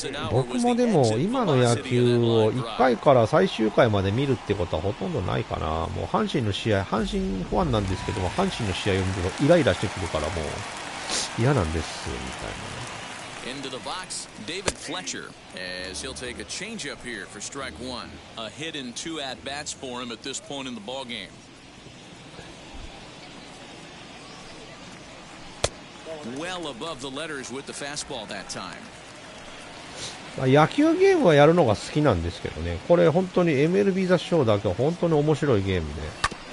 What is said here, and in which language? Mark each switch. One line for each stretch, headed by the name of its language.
Japanese: 僕もでも今の野球を1回から最終回まで見るってことはほとんどないかな。もう阪神の試合、阪神ファンなんですけども、阪神の試合を見るとイライラしてくるからもう嫌なんですみたいな。
English: Into the box, David Fletcher, as he'll take a changeup here for strike one. A hit and 2 at-bats for him at this point in the ballgame. Well above the letters with the fastball that time.
Japanese: 野球ゲームはやるのが好きなんですけどね。これ本当に MLB The Show だけは本当に面白いゲームで。